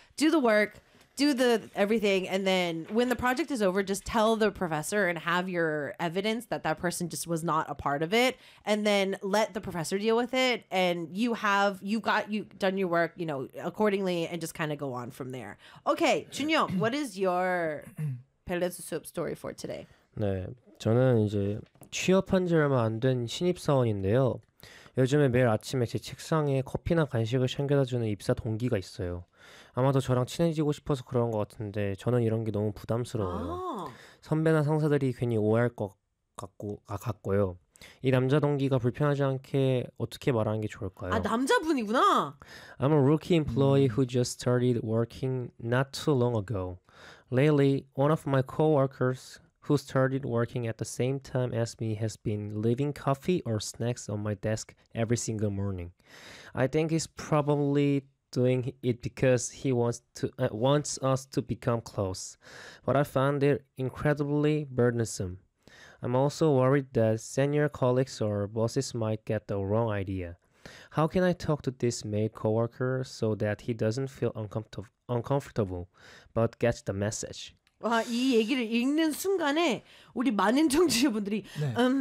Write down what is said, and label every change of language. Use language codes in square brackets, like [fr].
[en] Do the work, do the everything, and then when the project is over, just tell the professor and have your evidence that that person just was not a part of it, and then let the professor deal with it. And you've done your work, you know, accordingly, and just kind of go on from there. Okay, Junhyuk, what is your Pelle's Soup story for today? [ko] 네, 저는 이제 취업한 지 얼마 안 된 신입사원인데요. 요즘에 매일 아침에 제 책상에 커피나 간식을 챙겨다 주는 입사 동기가 있어요. 아마도 저랑 친해지고 싶어서 그런 것 같은데 저는 이런 게 너무 부담스러워요. 선배나 상사들이 괜히 오해할 것 같고요. 이 남자 동기가 불편하지 않게 어떻게 말하는 게 좋을까요? 아, 남자분이구나. [en] I'm a rookie employee who just started working not too long ago. Lately, one of my coworkers who started working at the same time as me has been leaving coffee or snacks on my desk every single morning. I think he's probably doing it because he wants us to become close. But I found it incredibly burdensome. I'm also worried that senior colleagues or bosses might get the wrong idea. How can I talk to this male coworker so that he doesn't feel uncomfortable but gets the message? [ko] 와, 이 얘기를 읽는 순간에 우리 많은 청취자분들이 네.